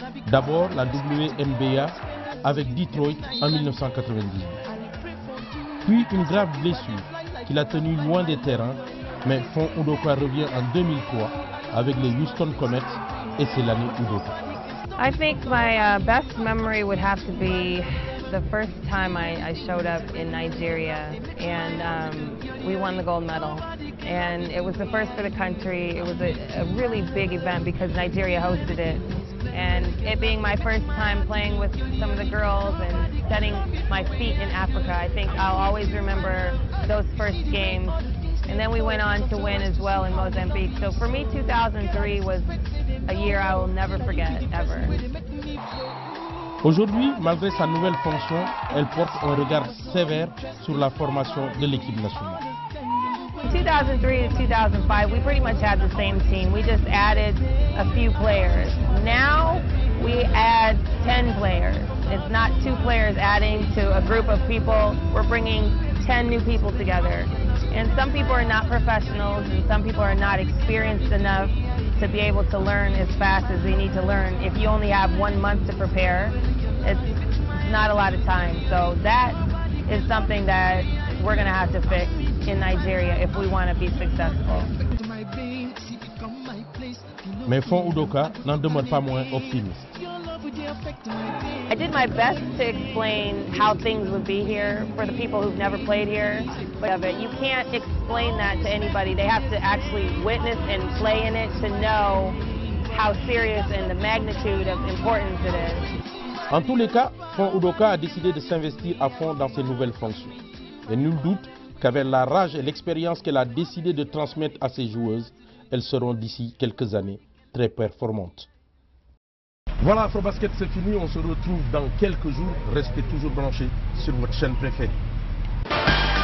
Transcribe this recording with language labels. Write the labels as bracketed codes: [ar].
[fr] D'abord la WNBA avec Detroit en 1998. Puis une grave blessure qui l'a tenue loin des terrains, mais Fon Udoka revient en 2003 avec les Houston Comets et c'est l'année Udoka. [en] I think my best memory would have to be the first time I showed up in Nigeria, and we won the gold medal. And it was the first for the country. It was a really big event because Nigeria hosted it. And it being my first time playing with some of the girls and setting my feet in Africa, I think I'll always remember those first games. And then we went on to win as well in Mozambique. So for me, 2003 was a year I will never forget, ever. [fr] Aujourd'hui, malgré sa nouvelle fonction, elle porte un regard sévère sur la formation de l'équipe nationale. [en] 2003 to 2005, we pretty much had the same team. We just added a few players. Now we add 10 players. It's not 2 players adding to a group of people. We're bringing 10 new people together. And some people are not professionals and some people are not experienced enough to be able to learn as fast as they need to learn. If you only have 1 month to prepare, it's not a lot of time. So that is something that we're going to have to fix in Nigeria if we want to be successful. [fr] Mais Fon Udoka n'en demeure pas moins optimiste. [en] I did my best to explain how things would be here for the people who've never played here. But you can't explain that to anybody. They have to actually witness and play in it to know how serious and the magnitude of importance it is. [fr] En tous les cas, Fon Udoka a décidé de s'investir à fond dans ses nouvelles fonctions. Et nul doute qu'avec la rage et l'expérience qu'elle a décidé de transmettre à ses joueuses, elles seront d'ici quelques années très performantes. Voilà, Afrobasket, c'est fini. On se retrouve dans quelques jours. Restez toujours branchés sur votre chaîne préférée.